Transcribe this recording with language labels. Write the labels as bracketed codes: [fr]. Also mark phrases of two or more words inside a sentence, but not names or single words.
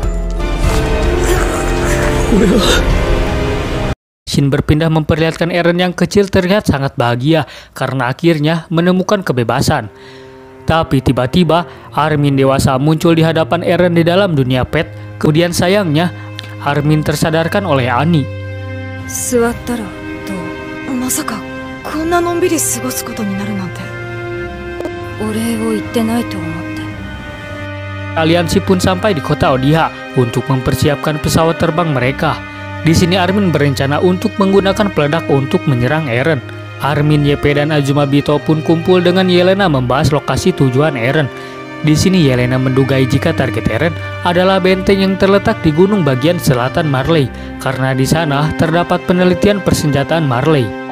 [id] Scene berpindah memperlihatkan Eren yang kecil terlihat sangat bahagia karena akhirnya menemukan kebebasan. Tapi tiba-tiba Armin dewasa muncul di hadapan Eren di dalam dunia pet. Kemudian sayangnya Armin tersadarkan oleh Annie. [ja] まさかこんなのんびり過ごすことになるなんて。お礼を言ってないと思って。 [id] Aliansi pun sampai di kota Odiha untuk mempersiapkan pesawat terbang mereka. Di sini Armin berencana untuk menggunakan peledak untuk menyerang Eren. Armin, YP dan Azumabito pun kumpul dengan Yelena membahas lokasi tujuan Eren. Di sini Yelena mendugai jika target Eren adalah benteng yang terletak di gunung bagian selatan Marley, karena di sana terdapat penelitian persenjataan Marley.